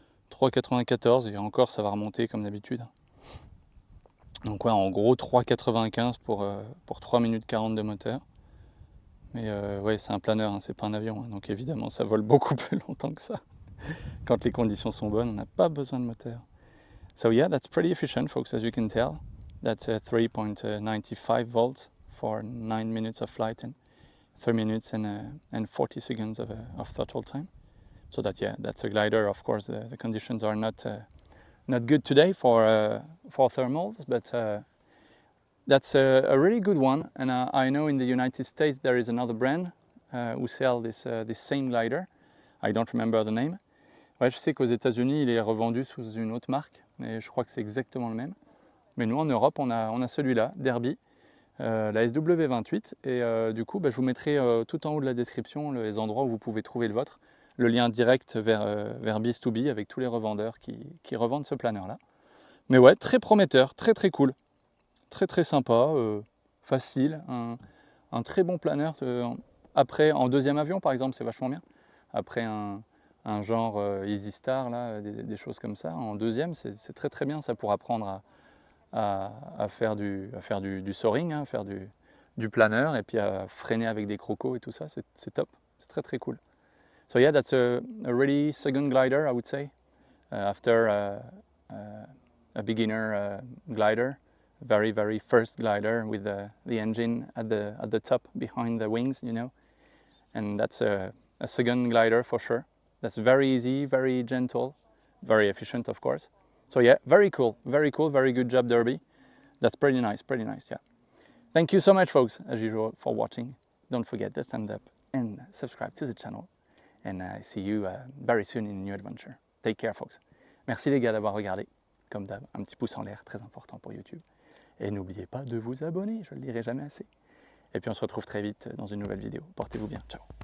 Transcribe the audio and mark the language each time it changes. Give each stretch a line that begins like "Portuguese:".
French: 3,94 et encore ça va remonter comme d'habitude. Donc ouais, en gros 3,95 pour 3 minutes 40 de moteur. Mais ouais, c'est un planeur, hein, c'est pas un avion, hein, donc évidemment ça vole beaucoup plus longtemps que ça. Quand les conditions sont bonnes, on n'a pas besoin de moteur.
English: So yeah, that's pretty efficient, folks, as you can tell. That's 3.95 volts for 9 minutes of flight and 3 minutes and 40 seconds of throttle time. So that yeah, that's a glider. Of course, the conditions are not good today for thermals, but that's a really good one. And I know in the United States there is another brand who sell this same glider. I don't remember the name.
French: Ouais, je sais qu'aux États-Unis il est revendu sous une autre marque, mais je crois que c'est exactement le même. Mais nous en Europe on a celui-là, Derby, la SW28. Et du coup, je vous mettrai tout en haut de la description les endroits où vous pouvez trouver le vôtre. Le lien direct vers Beast2Be avec tous les revendeurs qui revendent ce planeur-là. Mais ouais, très prometteur, très très cool. Très très sympa, facile, un très bon planeur. Après, en deuxième avion par exemple, c'est vachement bien. Après un genre Easy Star, là, des choses comme ça, en deuxième, c'est très très bien ça pour apprendre à faire du soaring, hein, faire du planeur et puis à freiner avec des crocos et tout ça, c'est top, c'est très très cool.
English: So yeah, that's a really second glider, I would say, after a beginner glider, very very first glider with the engine at the top behind the wings, you know, and that's a second glider for sure. That's very easy, very gentle, very efficient, of course. So yeah, very cool, very good job, Derby. That's pretty nice, yeah. Thank you so much, folks, as usual, for watching. Don't forget the thumbs up and subscribe to the channel. And I see you very soon in a new adventure. Take care, folks.
French: Merci les gars d'avoir regardé. Comme d'hab, un petit pouce en l'air, très important pour YouTube. Et n'oubliez pas de vous abonner, je ne le dirai jamais assez. Et puis on se retrouve très vite dans une nouvelle vidéo. Portez-vous bien, ciao.